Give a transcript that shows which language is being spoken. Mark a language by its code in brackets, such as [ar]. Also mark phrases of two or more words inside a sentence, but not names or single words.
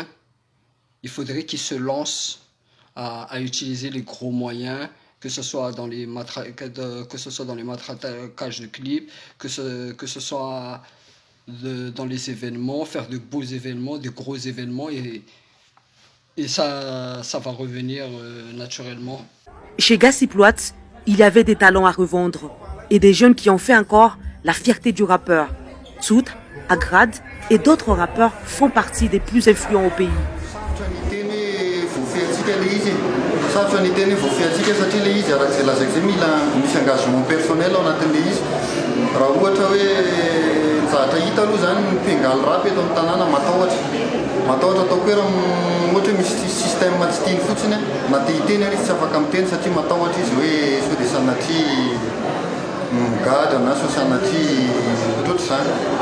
[fr] Il faudrait qu'ils se lancent à utiliser les gros moyens, que ce soit dans les matraquages de clips, que ce soit dans les événements, faire de beaux événements, de gros événements, et ça va revenir naturellement. Chez Gassiploat, il y avait des talents à revendre et des jeunes qui ont fait encore la fierté du rappeur. Tsout, Agrad et d'autres rappeurs font partie des plus influents au pays. [mg] Matahotra atao koa raha ohatra misy système tsy tiany fotsiny na te hiteny ary izy tsy afaka miteny satria matahotra izy hoe sao dia sanatria migadra na sao sanatria ohatroatra izany.